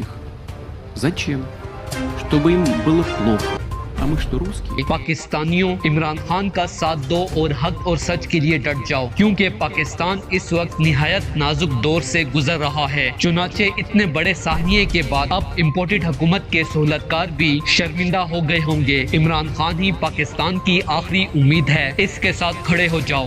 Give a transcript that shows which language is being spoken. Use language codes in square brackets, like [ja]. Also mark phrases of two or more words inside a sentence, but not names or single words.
[ru] Зачем? Чтобы им было плохо. А мы что, русские? [ur] پاکستانیو، عمران خان کا ساتھ دو اور حق اور سچ کے لیے ڈٹ جاؤ، کیونکہ پاکستان اس وقت نہایت نازک دور سے گزر رہا ہے. چنانچہ اتنے بڑے سانحے کے بعد اب امپورٹڈ حکومت کے سہولت کار بھی شرمندہ ہو گئے ہوں گے. عمران خان ہی پاکستان کی آخری امید ہے، اس کے ساتھ کھڑے ہو جاؤ.